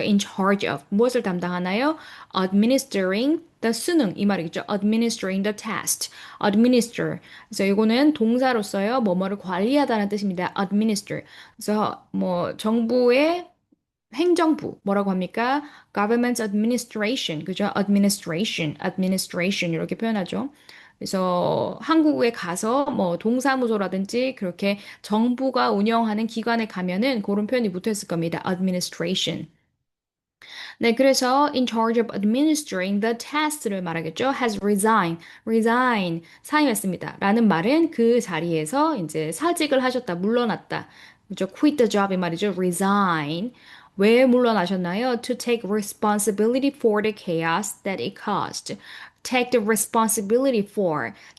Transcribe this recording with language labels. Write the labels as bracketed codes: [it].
[en] In charge of [ko] 무엇을 담당하나요? [en] Administering the [ko] 수능 이 말이겠죠? [en] Administering the test, administer. [ko] 그래서 이거는 동사로서요, 뭐뭐를 관리하다는 뜻입니다. [en] Administer. [ko] 그래서 뭐 정부의 행정부 뭐라고 합니까? [en] Government administration, [ko] 그죠? [en] administration [ko] 이렇게 표현하죠. 그래서 한국에 가서 뭐 동사무소라든지 그렇게 정부가 운영하는 기관에 가면은 그런 표현이 붙어 있을 겁니다. administration. 네, 그래서 [en] in charge of administering the test를 [ko] 말하겠죠. [en] has resign, [ko] 사임했습니다. 라는 말은 그 자리에서 이제 사직을 하셨다, 물러났다. 그죠? [en] quit the job [ko] 이 말이죠. [en] resign. [ko] 왜 물러나셨나요? [en] To take responsibility for the chaos that it caused. take the responsibility for.